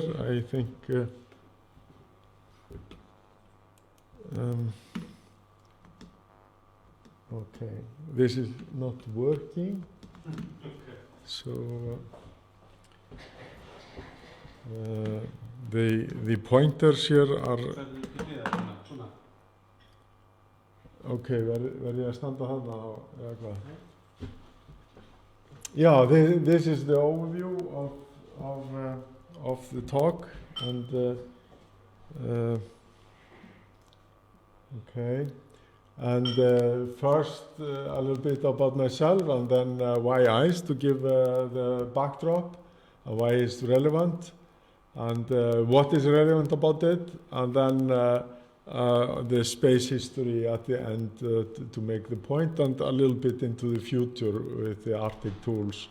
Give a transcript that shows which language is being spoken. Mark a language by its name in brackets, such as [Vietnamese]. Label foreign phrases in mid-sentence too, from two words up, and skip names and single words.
[English] I think okay, this is not working. So the pointers here are okay. [Icelandic] Verð ég að standa þarna eða hvað? [English] Yeah, this is the overview of the talk, and okay. And first a little bit about myself, and then why ice, to give the backdrop, and why it's relevant, and what is relevant about it, and then the space history at the end to make the point, and a little bit into the future with the Arctic tools.